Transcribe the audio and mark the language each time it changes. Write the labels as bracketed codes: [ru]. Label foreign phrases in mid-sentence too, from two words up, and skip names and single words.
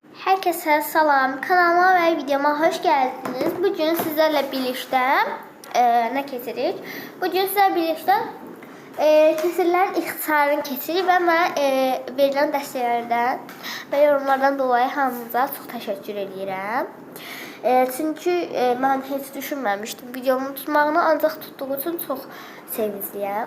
[tr] Herkese salam, kanalıma ve videoma hoş geldiniz. Bugün sizlerle birlikte ne keçirik? Bugün sizlerle birlikte [az] kesirlərin ixtisarını keçirik və mənə verilən dəstəklərdən və yorumlardan dolayı hamınıza çox təşəkkür edirəm. Çünki mən heç düşünməmişdim videomu tutmağını, ancaq tutduğu üçün çox sevincliyəm.